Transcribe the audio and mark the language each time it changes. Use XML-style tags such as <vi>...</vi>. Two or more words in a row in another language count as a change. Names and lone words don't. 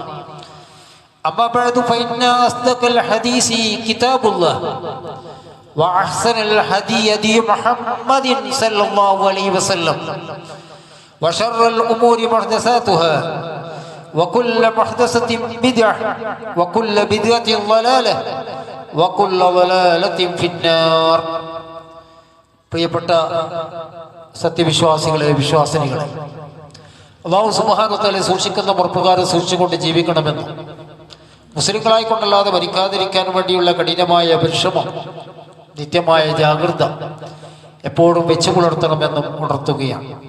<ar>أما بعد فإن أصدق الحديث كتاب الله وأحسن الهدي هدي محمد صلى الله عليه وسلم وشر الأمور محدثاتها وكل محدثة بدعة وكل بدعة ضلالة وكل ضلالة في النار.</ar> <ml>പ്രിയപ്പെട്ട സത്യവിശ്വാസികളെ, വിശ്വാസിനികളെ, അല്ലാഹു</ml> <ar>سبحانه و تعالى</ar> <ml>സൂക്ഷിക്കുന്ന മുറപ്രകാരം സൂക്ഷിച്ചുകൊണ്ട് ജീവിക്കണമെന്നും മുസ്ലിങ്ങളായിക്കൊണ്ടല്ലാതെ മരിക്കാതിരിക്കാൻ വേണ്ടിയുള്ള കഠിനമായ പരിശ്രമം, നിത്യമായ ജാഗ്രത എപ്പോഴും വെച്ചു പുലർത്തണമെന്നും ഉണർത്തുകയാണ്.</ml>